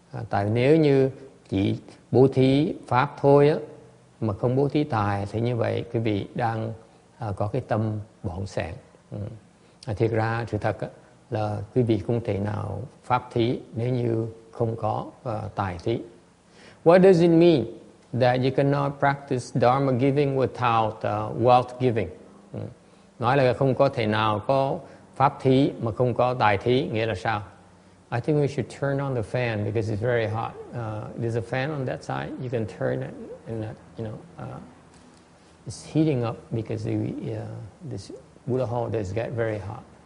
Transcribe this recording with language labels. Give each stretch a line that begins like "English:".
Vietnamese: Tại nếu như chỉ bố thí pháp thôi á, mà không bố thí tài thì như vậy quý vị đang có cái tâm bỏng sẻn. Thiệt ra sự thật á, là quý vị không thể nào pháp thí nếu như không có tài thí.
English: What does it mean that you cannot practice Dharma giving without wealth giving?
Vietnamese: Nói là không có thể nào có pháp thí mà không có tài thí, nghĩa là sao?
English: I think we should turn on the fan because it's very hot. There's a fan on that side. You can turn it, and it's heating up because this Buddha hall does get very hot.